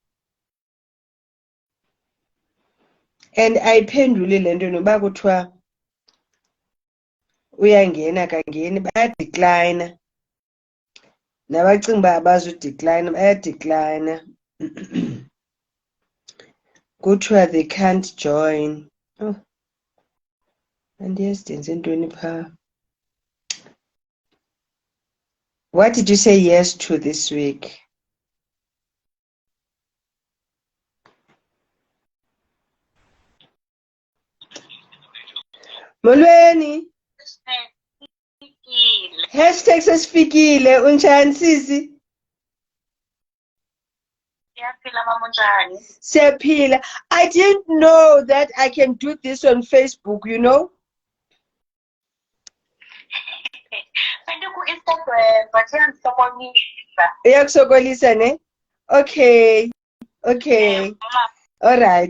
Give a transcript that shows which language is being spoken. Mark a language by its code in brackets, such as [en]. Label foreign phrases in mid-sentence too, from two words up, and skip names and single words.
[xh] And ayiphendule le nto noba kuthiwa uyangena kangeni, bayadecline. Nabacinga uba abazudecline bayadecline. [en] Kuthiwa they can't join. [xh] Oh, andiyazi ndenze ntoni phaa. [en] What did you say yes to this week? [xh] Molweni. #sesifikile, unjani sisi? Siyaphila. [en] I didn't know that I can do this on Facebook, you know? [xh] Iyakusokolisa ne? [en] Okay. Okay. All right.